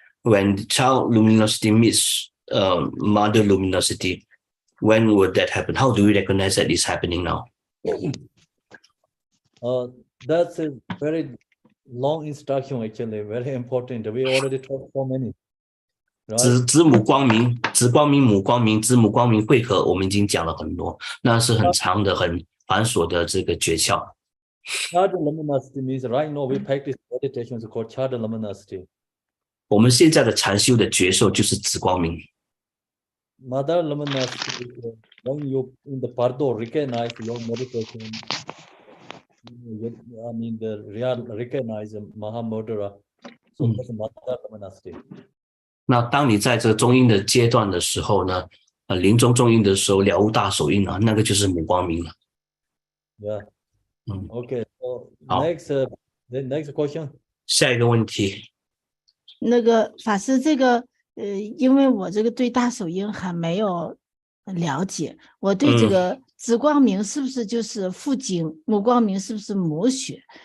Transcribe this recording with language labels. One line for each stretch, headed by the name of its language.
English: When child luminosity meets mother luminosity, when would that happen? How do we recognize that is happening now? That's a very long instruction actually, very important. We already talked so many. Right?
Chinese: 子母光明、子光明、母光明、子母光明汇合，我们已经讲了很多，那是很长的、很繁琐的这个诀窍。
English: Child luminosity means right now we practice meditation is called child luminosity.
Chinese: 我们现在的禅修的诀窍就是子光明。
English: Mother luminosity is when you in the Bardo recognize your meditation. I mean the real recognize Mahamudra. So that's mother luminosity.
Chinese: 那当你在这个中阴的阶段的时候呢，临终中阴的时候，了悟大手印啊，那个就是母光明了。
English: Yeah. Okay. So
Chinese: 好。
English: the next question.
Chinese: 下一个问题。那个法师，这个因为我这个对大手印还没有了解，我对这个子光明是不是就是父精，母光明是不是母血？